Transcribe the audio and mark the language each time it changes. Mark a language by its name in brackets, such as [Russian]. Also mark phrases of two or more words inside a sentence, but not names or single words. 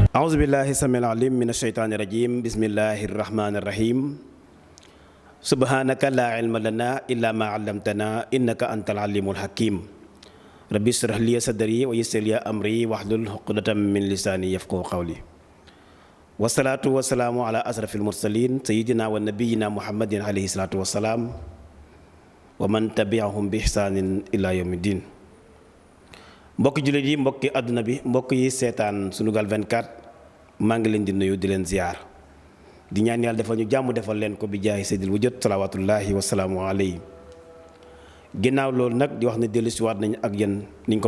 [Arabic] أعوذ بالله السميع العليم من الشيطان الرجيم بسم الله الرحمن الرحيم سبحانك لا علم لنا إلا ما علمتنا إنك أنت العليم الحكيم ربي اشرح لي صدري ويسر لي أمري واحلل عقدة من لساني يفقهوا قولي والصلاة والسلام على أشرف المرسلين سيدنا ونبينا محمد عليه الصلاة والسلام ومن تبعهم بإحسان إلى يوم الدين [Wolof] mbokki jullit yi mbokki àdduna bi mbokk yi seetaan Sunugal 24 maa ngi leen di nuyu di leen ziar di ñaan yàlla defal ñu jàmm defal leen ko bi jaahi [Arabic] سيد الوجود صلوات الله وسلامه عليه [Wolof] ginnaaw loolu nag di wax ne dellusiwaat nañ ak yéen niñ ko